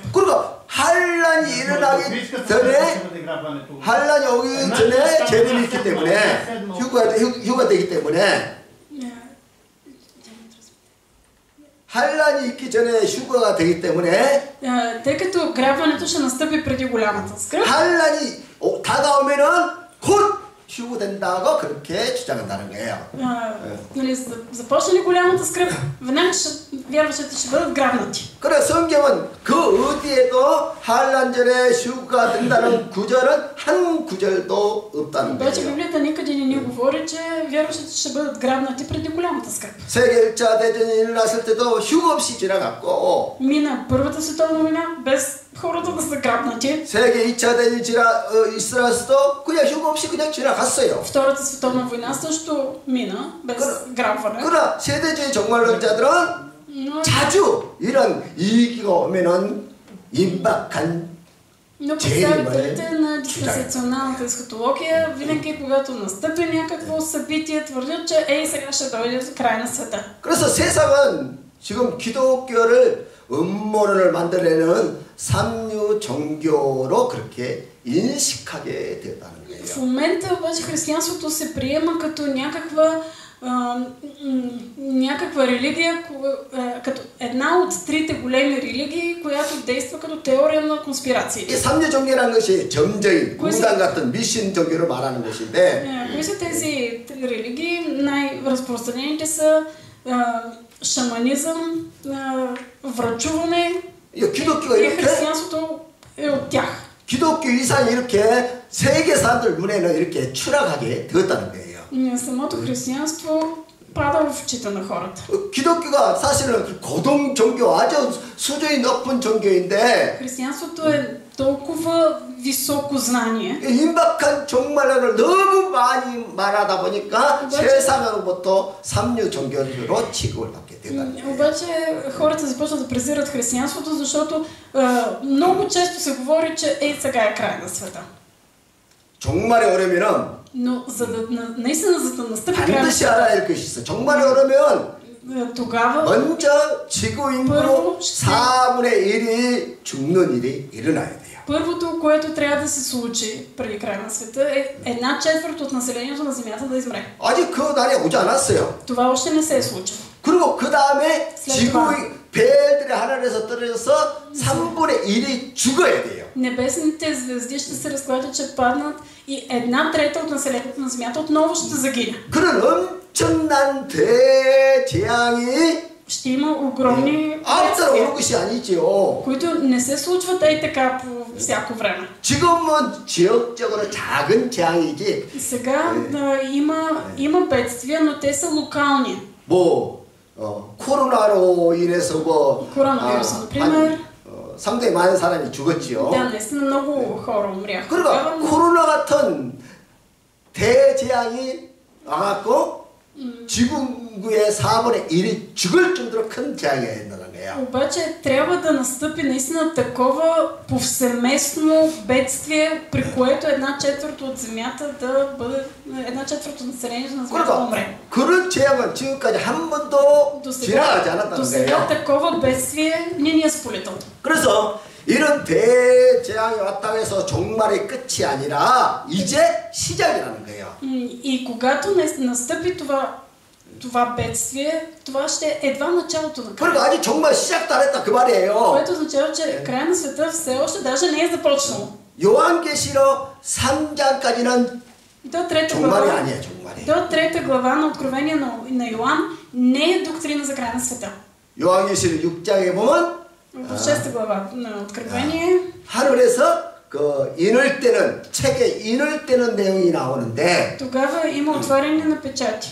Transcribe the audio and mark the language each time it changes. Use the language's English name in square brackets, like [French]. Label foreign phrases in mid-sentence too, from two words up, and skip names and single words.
[Korean] 그리고 환란이 일어나기 전에 환란이 오기 전에 재림이 있기 때문에 휴가 되기 때문에 환란이 있기 전에 휴거가 되기 때문에 [Bulgarian] тъй като грабването ще настъпи преди голямата скръб. [Korean] 환란이 다가오면은 곧 휴거된다고 그렇게 주장한다는 거예요. [Bulgarian] започне ли голямата скръб, веднага вярващите ще бъдат грабнати. [Korean] 그래 성경은 그 어디에도 환란전에 휴거가 된다는 구절은 한 구절도 없다는 [Bulgarian] обаче [Korean] 거예요. [Bulgarian] Библията никъде не ни говори, че вярващите ще бъдат грабнати преди голямата скръб. [Korean] 세계 1차 대전이 일어났을 때도 휴거 없이 지나갔고 [Bulgarian] мина Първата световна война без хората да са грабнати. [Korean] 세계 2차 대전이 있었어도 그냥 휴거 없이 그냥 지나갔어요. [Bulgarian] Втората световна война също мина без грабване. [Korean] 그러나 세대주의 종말론자들은 자주 이런 위기가 오면은 임박한 [Bulgarian] Но представителите на диспенсационалната есхатология винаги когато настъпи някакво събитие твърдят, че ей сега ще дойде край на света. [Korean] 그래서 세상은 지금 기독교를 음모론을 만들어내는 삼류 종교로 그렇게 인식하게 되었다는 거예요. [Bulgarian] В момента обаче християнството се приема като някаква религия, като една от трите големи религии, която действа като теория на конспирации. [Korean] 이 삼류 종교라는 것이 점저인, 무당 같은 미신 종교를 말하는 것인데 [Bulgarian] кои са тези религии? Най-разпространените са шаманизъм, врачуване и християнството е от тях. [Korean] 기독교 이상이 이렇게 세계 사람들 눈에는 이렇게 추락하게 되었다는 거예요. [Bulgarian] самото християнство пада в очите на хората. [Korean] 기독교가 사실은 고등 종교, 아주 수준이 높은 종교인데 [Bulgarian] християнството е толкова високо знание. [Korean] 임박한 종말론을 너무 많이 말하다 보니까 세상으로부터 삼류 종교로 취급을 받게 된다는 거예요. [Bulgarian] обаче хората започват да презират християнството, защото много често се говори, че ей сега е край на света. [Korean] 종말에 오려면은 [Bulgarian] но наистина за да настъпи край на [Korean] 반드시 알아야 할 것이 있어. 종말에 오려면 [Bulgarian] тогава [Korean] 먼저 지구 인구 4분의 1이 죽는 일이 일어나야 돼요. [Bulgarian] Първото, което трябва да се случи преди края на света е 1/4 от населението на Земята да измре. [Korean] 아직 그 날이 오지 않았어요. [Bulgarian] Това още не се е случило. [Korean] 그리고 그 다음에 지구의 별들이 하늘에서 떨어져서 3분의 1이 죽어야 돼요. [Bulgarian] Небесните звезди ще се разклатят, ще паднат и 1/3 от населението на Земята отново ще загине. [Korean] 그런 엄청난 대재앙이 [Bulgarian] ще има огромни бедствия, които не се случват ей така по всяко време. [Korean] 지금은 지역적으로 작은 재앙이지. [Bulgarian] сега има бедствия, но те са локални. [Korean] 코로나로 인해서 [Bulgarian] коронавирус, например. [Korean] 상당히 많은 사람이 죽었지요. [Bulgarian] Да, наистина много хора умряха. [Korean] 그러니까 코로나 같은 대재앙이 와갖고 지구의 4분의 1이 죽을 정도로 큰 재앙이 있다는 거예요. [Bulgarian] Обаче трябва да настъпи наистина такова повсеместно бедствие, при което 1/4 от земята да бъде, 1/4 от населението на земята да умре. [Korean] 그런 재앙은 지금까지 한 번도 지나가지 않았다는 거예요. [Bulgarian] Досега такова бедствие не е сполетало. [Korean] 그래서 이런 대재앙이 왔다고 해서 종말의 끝이 아니라 이제 시작이라는 거예요. [Bulgarian] И когато настъпи това бедствие, това ще е едва началото на края. [Korean] 그리고 아직 정말 시작도 안 했다 그 말이에요. [Bulgarian] което означава, че края на света все още даже не е започнал. [Korean] 요한계시록 3장까지는 종말이 아니에요, 종말이. [Bulgarian] До 3 глава на Откровение на Йоан не е доктрина за края на света. [Korean] 요한계시록 6장에 보면 [Bulgarian] в 6 глава на Откровение [Korean] 하늘에서 그 인을 때는 책에 인을 때는 내용이 나오는데 [Bulgarian] тогава има отваряне на печати.